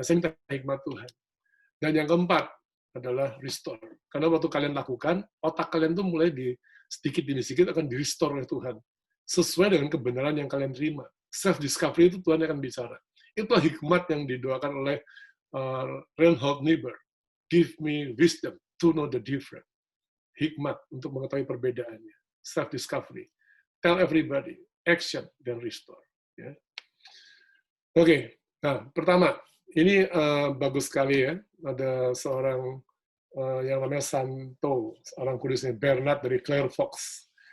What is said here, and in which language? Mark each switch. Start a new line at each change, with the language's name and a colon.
Indonesian: Saya minta hikmat Tuhan. Dan yang keempat adalah restore. Karena waktu kalian lakukan, otak kalian tuh mulai sedikit demi sedikit akan di-restore oleh Tuhan. Sesuai dengan kebenaran yang kalian terima. Self-discovery itu Tuhan akan bicara. Itulah hikmat yang didoakan oleh Reinhold Niebuhr.
English: Give me wisdom to know the difference.
Indonesian: Hikmat untuk mengetahui perbedaannya.
English: Self-discovery. Tell everybody. Action dan restore. Ya. Oke.
Indonesian: Nah, pertama, ini bagus sekali ya. Ada seorang yang namanya Santo, orang kudusnya Bernard dari Clare Fox.